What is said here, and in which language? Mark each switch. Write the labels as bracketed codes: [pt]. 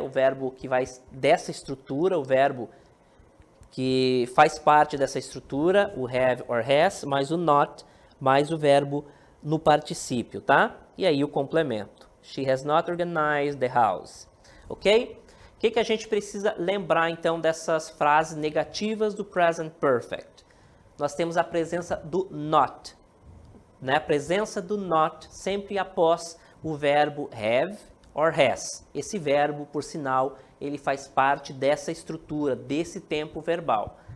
[pt] O verbo que vai dessa estrutura, o verbo que faz parte dessa estrutura, o have or has, mais o not, mais o verbo no particípio, tá? E aí o complemento. [en] She has not organized the house. Ok? [pt] O que a gente precisa lembrar, então, dessas frases negativas do present perfect? Nós temos a presença do not, né? A presença do not sempre após o verbo have or has. Esse verbo, por sinal, ele faz parte dessa estrutura, desse tempo verbal.